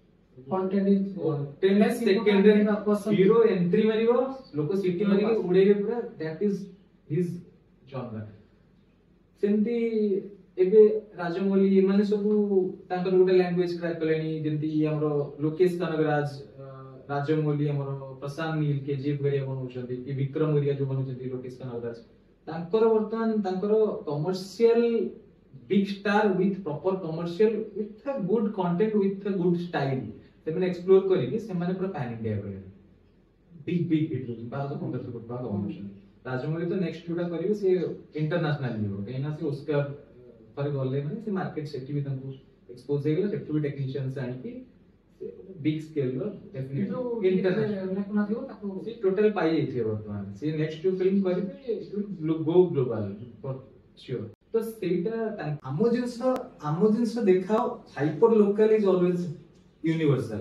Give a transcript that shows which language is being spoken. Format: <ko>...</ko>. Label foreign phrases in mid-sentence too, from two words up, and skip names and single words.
<en>hero entry</en> <or>ମାରିବ ଲୋକ ସିଟି ମାରିକି ଉଡେଇବେ ପୁରା</or> <en>that is his genre</en> <or>ସେମିତି ଏବେ ରାଜମୌଲି ଏମାନେ ସବୁ ତାଙ୍କର ଗୋଟେ</or> <en>language crack</en> <or>କଲେଣି ଯେମିତି ଆମର ଲୋକେଶ କନଗରାଜ ରାଜମୌଲି ଆମର ପ୍ରଶାନ୍ତ ନୀଲ କେଜିଏଫ ହେରିକା ବନଉଛନ୍ତି କି ବିକ୍ରମ ହେରିକା ଯୋଉ ବନଉଛନ୍ତି ଲୋକେଶ କନଗରାଜ ତାଙ୍କର ବର୍ତ୍ତମାନ ତାଙ୍କର</or> <en>commercial big star with proper commercial with a good content with a good style</en> <or>ସେମାନେ ଏକ୍ସପ୍ଲୋର କରିକି ସେମାନେ ପୁରା</or> <en>pan India</en> <or>କଲେ</or> <en>big hit</en> <or>ହଉଛି 1200-1500 କୋଟି ଟଙ୍କା କମଉଛନ୍ତି ରାଜମୌଲି ତ ନେକ୍ସଟ ଯୋଉଟା କରିବେ ସେ ଇଣ୍ଟରନ୍ୟାସନାଲ ଯିବ କାହିଁକି ନା ସେ ଓସ୍କାର ଥରେ ଗଲେ ମାନେ ସେ ମାର୍କେଟ ସେଠି ବି ତାଙ୍କୁ ଏକ୍ସପୋଜ ହେଇଗଲା ସେଠୁ ବି ଟେକ୍ନିସିଆନ୍ସ ଆଣିକି</or> <en>big scale</en> <or>ର</or> <en>definitely international</en> <or>ସେ ଟୋଟାଲ ପାଇ ଯାଇଥିବେ ବର୍ତ୍ତମାନ ସେ ନେକ୍ସଟ ଯୋଉ ଫିଲ୍ମ କରିବେ</or> <en>go global for sure</en> <or>ତ ସେଇଟା ଆମ ଜିନିଷ ଦେଖାଅ</or> <en>hyper local is always universal</en>